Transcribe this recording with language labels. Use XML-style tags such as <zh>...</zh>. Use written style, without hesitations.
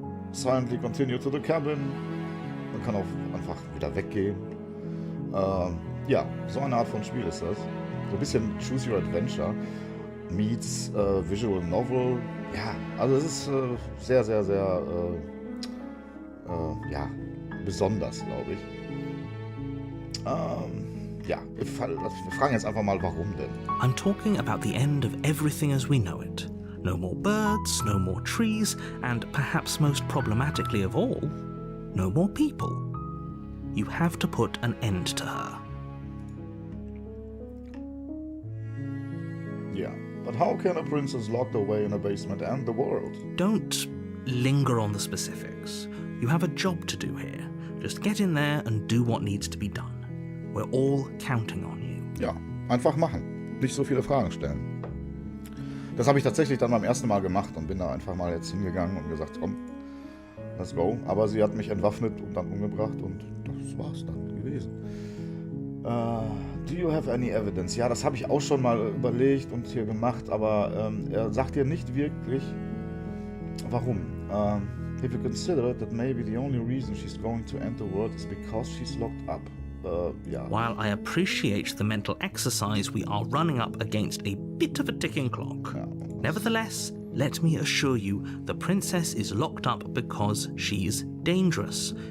<en>Silently continue to the cabin.</en> <de>Man kann auch einfach wieder weggehen. Ja, so eine Art von Spiel ist das. So ein bisschen Choose Your Adventure meets Visual Novel. Ja, also es ist sehr, sehr, sehr ja, besonders, glaube ich. Ja, wir fragen jetzt einfach mal, warum denn?</de> <en>I'm talking about the end of everything as we know it. No more birds, no more trees, and perhaps most problematically of all, no more people. You have to put an end to her. Yeah, but how can a princess locked away in a basement end the world? Don't linger on the specifics. You have a job to do here. Just get in there and do what needs to be done. We're all counting on you.</en> <de>Ja, einfach machen. Nicht so viele Fragen stellen. Das habe ich tatsächlich dann beim ersten Mal gemacht und bin da einfach mal jetzt hingegangen und gesagt, komm,</de> <en>let's go.</en> <de>Aber sie hat mich entwaffnet und dann umgebracht und das war's dann gewesen.</de> <en>Do you have any evidence?</en> <de>Ja, das habe ich auch schon mal überlegt und hier gemacht, aber er sagt dir nicht wirklich, warum.</de> <en>If you consider that maybe the only reason she's going to end the world is because she's locked up. Yeah. While I appreciate the mental exercise, we are running up against a bit of a ticking clock.</en> <de>Ja.</de> <en>Nevertheless, let me assure you, the princess is locked up because she's dangerous.</en>